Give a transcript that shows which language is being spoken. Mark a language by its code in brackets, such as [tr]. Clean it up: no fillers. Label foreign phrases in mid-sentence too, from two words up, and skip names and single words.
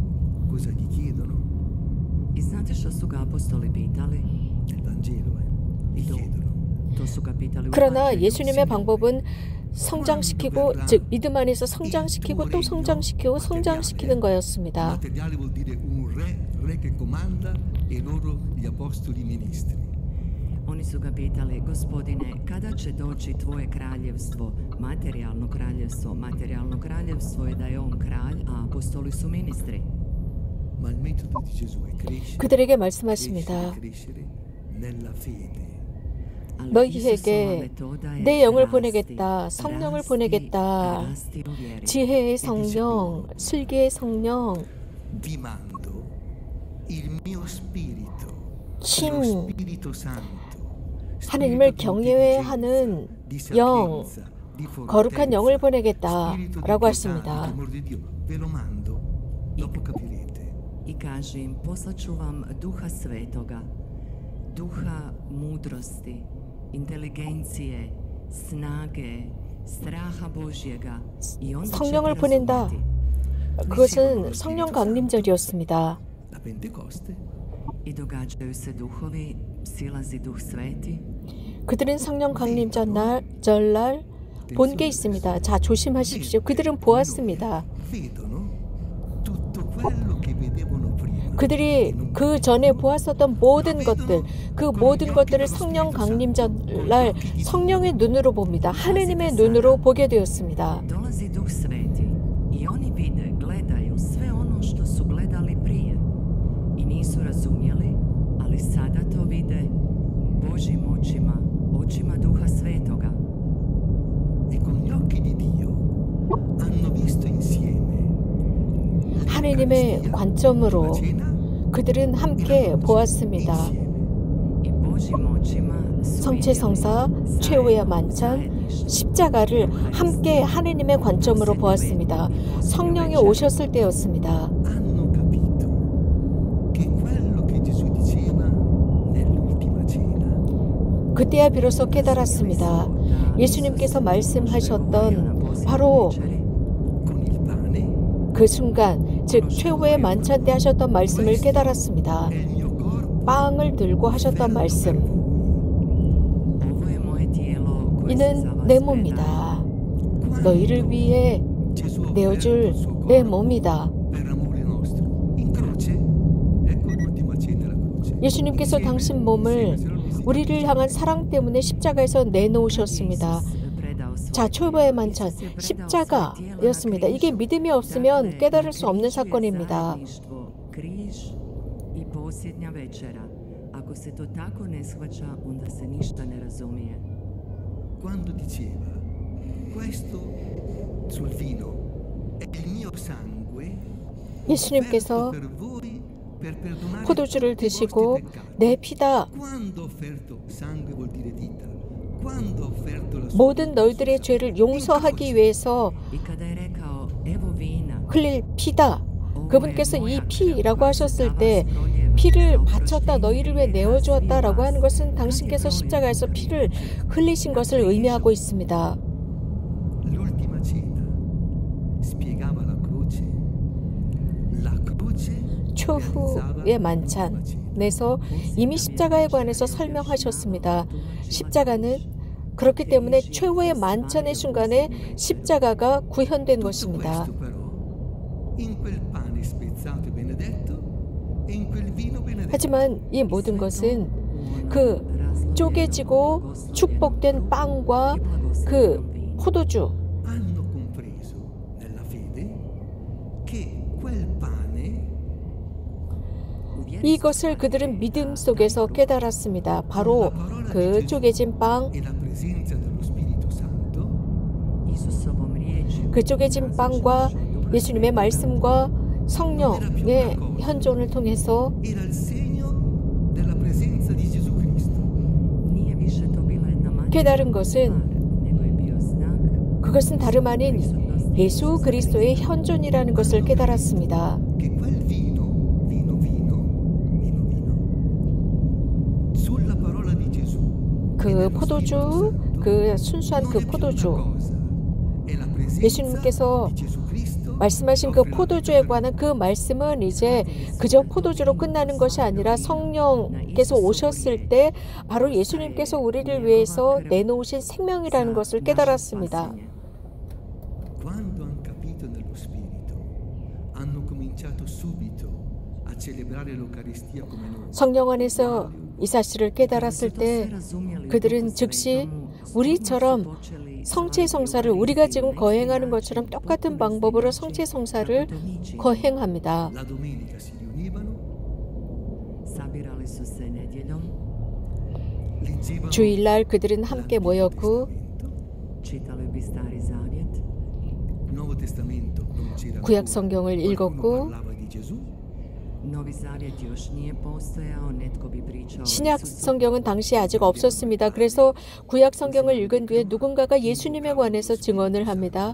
[ko] 그러나 예수님의 방법은 성장시키고, 즉 믿음 안에서 성장시키고 또 성장시키고 성장시키는 거였습니다. [hr] Oni su ga pitali, Gospodine, kada će doći tvoje kraljevstvo, materijalno kraljevstvo? Materijalno kraljevstvo je da je on kralj, a apostoli su ministri. [ko] 그들에게 말씀하십니다. 너희에게 내 영을 보내겠다. 성령을 보내겠다. 지혜의 성령, 슬기의 성령, 힘, 하느님을 경외하는 영, 거룩한 영을 보내겠다라고 하십니다. [hr] I kaže im, poslaću vam duha svetoga, duha mudrosti, inteligencije, snage, straha Božjega. I on [ko] 성령을 보낸다. 그것은 성령 강림절이었습니다. I događaju se duhovi, silazi duh sveti. 그들은 성령 강림 전날 본 게 있습니다. 자, 조심하십시오. 그들은 보았습니다. 그들이 그 전에 보았었던 모든 것들, 그 모든 것들을 성령 강림 전날 성령의 눈으로 봅니다. 하느님의 눈으로 보게 되었습니다. [hr] Dolazi duh sveti razumjeli, ali sada to vide Božjim očima, očima Duha Svetoga. [it] E con gli occhi di Dio hanno visto insieme [ko] 하느님의 관점으로 그들은 함께 보았습니다. [hr] I Božjim očima su [ko] 성체성사, 최후의 만찬, 십자가를 함께 하느님의 관점으로 보았습니다. 성령이 오셨을 때였습니다. [it] hanno capito che quello che Gesù diceva nell'ultima cena [ko] 그때야 비로소 깨달았습니다. 예수님께서 말씀하셨던 바로 [it] con il pane [ko] 그 순간, 즉 최후의 만찬 때 하셨던 말씀을 깨달았습니다. [it] è il mio corpo [ko] 빵을 들고 하셨던 말씀, [hr] Ovo je moje tijelo koje se za [ko] 이는 [hr] vas [ko] 내 [hr] preda. [ko] 몸이다. 너희를 위해 [it] Gesù ha [ko] 내어줄 [it] offerto il suo [ko] 내 [it] corpo [ko] 몸이다. [it] per amore nostro in croce. Ecco l'ultima cena la croce. [ko] 예수님께서 당신 몸을 우리를 향한 사랑 때문에 십자가에서 내놓으셨습니다. 자, 최후의 만찬, 십자가였습니다. 이게 믿음이 없으면 깨달을 수 없는 사건입니다. [hr] Križ i posljednja večera. Ako se to tako ne shvaća, onda se ništa ne razumije. [it] Quando diceva questo sul vino è il mio sangue [ko] 예수님께서 [it] offerto per voi per perdonare [ko] 포도주를 [it] tutti i [ko] 드시고 [it] vostri peccati. [ko] 내 피다, [it] Quando ho offerto sangue vuol dire vita. Quando ho offerto la sua [ko] 모든 너희들의 죄를 용서하기 위해서 [hr] I kada je rekao, evo vina, [ko] 흘릴 피다. 그분께서 이 피라고 하셨을 때 피를 바쳤다, 너희를 위해 내어주었다라고 하는 것은 당신께서 십자가에서 피를 흘리신 것을 의미하고 있습니다. [it] l'ultima cena spiegava la croce. La croce [ko] 최후의 만찬에서 이미 십자가에 관해서 설명하셨습니다. 십자가는 그렇기 때문에 최후의 만찬의 순간에 십자가가 구현된 것입니다. [it] Questo però in quel pane spezzato e benedetto e in quel vino benedetto. [ko] 하지만 이 모든 것은 그 쪼개지고 축복된 빵과 그 포도주, [it] Hanno compreso nella fede che quel pane [ko] 이것을 그들은 믿음 속에서 깨달았습니다. 바로 그 쪼개진 빵, [it] e la presenza dello Spirito Santo [hr] Isusovom riječju, [ko] 그 쪼개진 빵과 예수님의 말씀과 성령의 현존을 통해서 [it] era il segno della presenza di Gesù Cristo. [hr] nije više to bila jedna materijalna [ko] 깨달은 것은 [hr] stvar, nego je bio znak [ko] 그것은 다름 아닌 예수 그리스도의 현존이라는 것을 깨달았습니다. [it] Che quel vino sulla parola di Gesù [ko] 그 포도주, 그 순수한 그 포도주, 예수님께서 말씀하신 그 포도주에 관한 그 말씀은 이제 그저 포도주로 끝나는 것이 아니라 성령께서 오셨을 때 바로 예수님께서 우리를 위해서 내놓으신 생명이라는 것을 깨달았습니다. [it] Quando hanno capito nello Spirito, hanno cominciato subito a celebrare l'Eucaristia come noi. [ko] 성령 안에서 이 사실을 깨달았을 때 그들은 즉시 우리처럼 성체성사를 우리가 지금 거행하는 것처럼 똑같은 방법으로 성체성사를 거행합니다. [it] La domenica si riunivano, [hr] sabirali su se nedjeljom, [it] leggevano [ko] 주일날 그들은 함께 모였고 [hr] čitali bi Stari Zavjet, [it] il Nuovo Testamento, non c'era [ko] 구약 [it] ancora. [ko] 성경을 [it] Qualcuno [ko] 읽었고 [it] parlava di Gesù, [hr] Novi Zavjet još nije postojao, netko bi pričao o [ko] 신약 [hr] Isusu. [ko] 성경은 당시에 아직 없었습니다. 그래서 구약 성경을 읽은 뒤에 누군가가 예수님에 관해서 증언을 합니다.